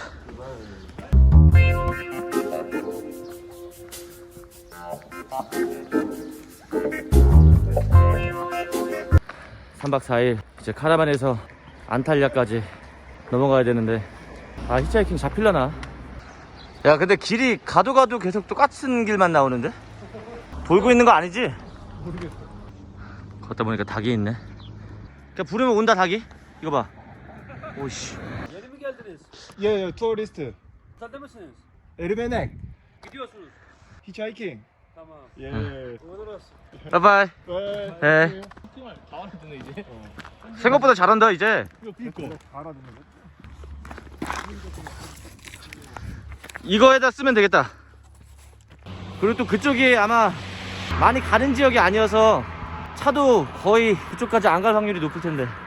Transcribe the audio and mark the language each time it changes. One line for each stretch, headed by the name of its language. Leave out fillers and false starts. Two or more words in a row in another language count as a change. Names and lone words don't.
Korean: 3박 4일 이제 카라반에서 안탈리아까지 넘어가야 되는데, 아, 히치하이킹 잡힐려나? 야, 근데 길이 가도 계속 똑같은 길만 나오는데? 돌고 있는 거 아니지? 모르겠어. 걷다 보니까 닭이 있네. 그냥 부르면 온다, 닭이. 이거 봐. 오씨.
Turkish: Yeni mi geldiniz?
Korean: 예, 투어리스트.
Turkish: Sade misiniz?
Korean: 에르메넥.
Turkish: Gidiyorsunuz.
Korean: 히치하이킹.
Turkish: Tamam.
Korean: 예.
Turkish: Uğurlar olsun.
Korean: 바이바이. 네. 정말 다 알아듣네 이제. 생각보다 잘한다, 이제. 이거 다 알아듣는 이거에다 쓰면 되겠다. 그리고 또 그쪽이 아마 많이 가는 지역이 아니어서 차도 거의 그쪽까지 안 갈 확률이 높을 텐데.